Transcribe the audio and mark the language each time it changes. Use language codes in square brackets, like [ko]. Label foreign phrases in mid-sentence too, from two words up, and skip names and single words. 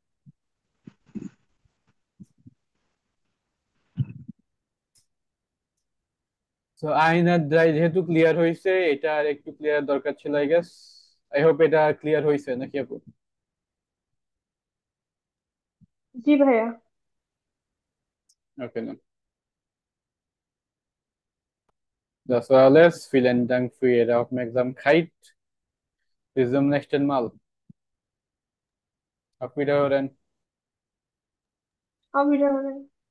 [bn] তো আইন আর দায় যেহেতু ক্লিয়ার হয়েছে, এটা আর একটু ক্লিয়ার দরকার ছিল [en] I guess. I hope [bn] এটা ক্লিয়ার হয়েছে নাকি আপু? জি ভাইয়া। [de] Okay, dann. Das war alles. Vielen Dank für Ihre Aufmerksamkeit. Bis zum nächsten Mal. Auf Wiederhören. Auf Wiedersehen।